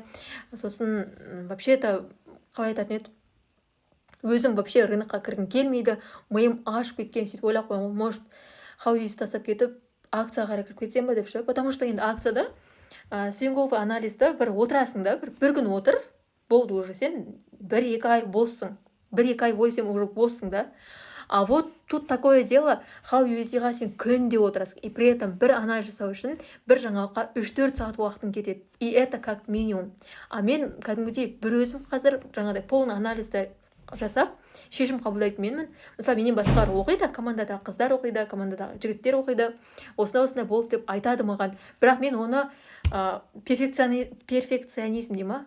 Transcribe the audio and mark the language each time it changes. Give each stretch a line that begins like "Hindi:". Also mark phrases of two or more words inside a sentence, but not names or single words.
Kazakh: Сосын вообще-то қалай айтатын еді, өзім вообще рынокқа кіргім келмейді, миым ашып кеткен, сөйтіп ойлап қойған, может Хау-USD тастап кетіп, акцияға қарай кіріп кетсем ба деп ше.
Russian: Потому что
Kazakh: енді акцияда свинговый анализді бір отырасың да, бір күн отыр, болды уже сен 1-2 ай боссың. 1-2 ай бойы сен уже боссың да.
Russian: А вот тут такое дело,
Kazakh: Хау-USD-ға сен күнде отырасың.
Russian: И при этом
Kazakh: бір анализ жасау үшін бір жаңалыққа 3-4 сағат уақытың кетеді.
Russian: И это как минимум.
Kazakh: А мен кәдімгідей бір өзім қазір жаңағыдай полный анализді жасап, шешім қабылдайтын менмін. Мысалы, менен басқалар оқиды, командада қыздар оқиды, командада жігіттер оқиды. Осындай болды деп айтады маған. Бірақ мен оны перфекционизм дей ма?